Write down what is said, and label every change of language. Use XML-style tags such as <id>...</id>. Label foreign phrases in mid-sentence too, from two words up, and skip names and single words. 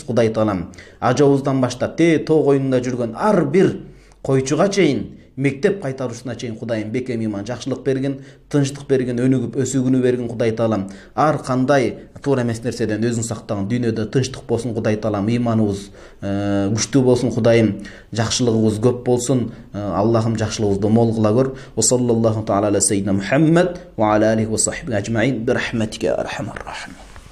<ky>Кудай таалам ажабыбыздан баштап тоо коюнунда жүргөн ар бир койчуга чейин, мектеп кайтаруусуна чейин Кудайым бекем ыйман, жакшылык берген, тынчтык берген, өнүгүп өсүүгүнү берген Кудай таалам. Ар кандай туура эмес нерседен өзүн сактаган, дүйнөдө тынчтык болсун Кудай таалам, ыйманыбыз күчтүү болсун Кудайым, жакшылыгыбыз көп болсун. Аллахым жакшылыгыбызды мол кыла көр.</ky> <ar>وصلى الله تعالى على سيدنا محمد وعلى آله وصحبه أجمعين برحمتك أرحم الراحمين.</ar>